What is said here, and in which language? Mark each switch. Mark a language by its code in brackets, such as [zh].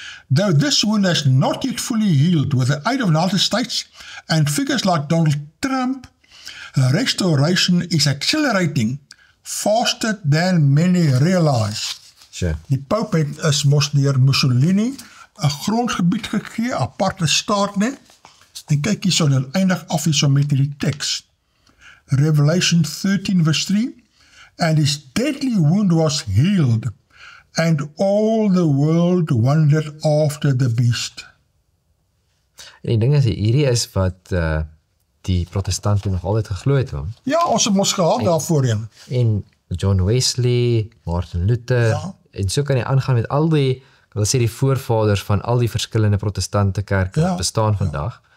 [en] Though this wound has not yet fully healed, with the aid of the United States and figures like Donald Trump, restoration is accelerating faster than many realize. Sure. [af] Die Pope is mos deur Mussolini 'n grondgebied gegee, aparte staat net. En kyk hierso, dan eindig af hierso met die teks. [en] Revelation 13 verse 3, and his deadly wound was healed, and all the world wondered after the beast. [af] En die ding is, hierdie is wat die protestante nog altyd geglo het, hoor. Ja, ons het mos gehad daarvoorheen. En John Wesley, Martin Luther, ja. En so kan jy aangaan met al die, ek wil sê die voorvaders van al die verskillende protestante kerke wat bestaan vandag.